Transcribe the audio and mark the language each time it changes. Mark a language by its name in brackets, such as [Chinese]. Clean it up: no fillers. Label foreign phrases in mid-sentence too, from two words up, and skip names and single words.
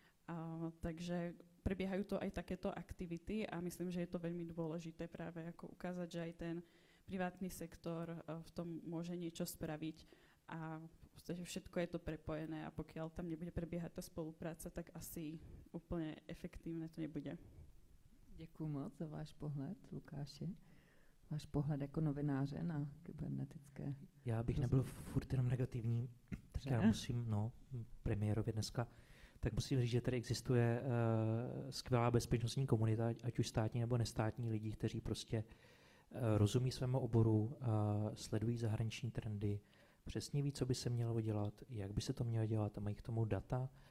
[Slovak] Takže prebiehajú to aj takéto aktivity a myslím, že je to veľmi dôležité práve ako ukázať, že aj ten privátny sektor v tom môže niečo spraviť a v podstate všetko je to prepojené a pokiaľ tam nebude prebiehať tá spolupráca, tak asi úplně efektivné to nebude. [Czech] Děkuji moc za váš pohled, Lukáši. Váš pohled jako novináře na kybernetické. Já bych nebyl furt jenom negativní, tak já musím, premiérově dneska, tak musím říct, že tady existuje skvělá bezpečnostní komunita, ať už státní nebo nestátní lidi, kteří prostě rozumí svému oboru, sledují zahraniční trendy, přesně ví, co by se mělo dělat, jak by se to mělo dělat a mají k tomu data.